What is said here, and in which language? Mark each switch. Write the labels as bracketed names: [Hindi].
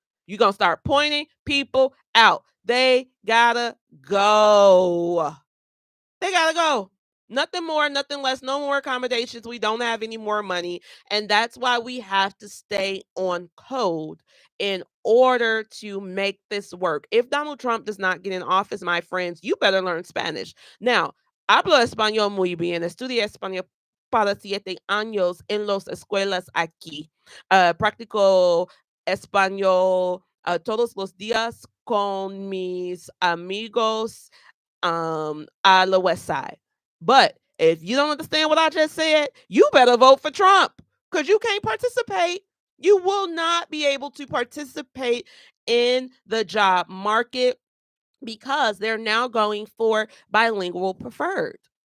[English] You're going to start pointing people out. They gotta go. They gotta go. Nothing more, nothing less, no more accommodations. We don't have any more money. And that's why we have to stay on code in order to make this work. If Donald Trump does not get in office, my friends, you better learn Spanish. [Spanish] Now, hablo español muy bien. Estudié español para 7 años en las escuelas aquí. Practico español todos los días con mis amigos [English] on the west side. But if you don't understand what I just said, you better vote for Trump because you can't participate. You will not be able to participate in the job market because they're now going for bilingual preferred.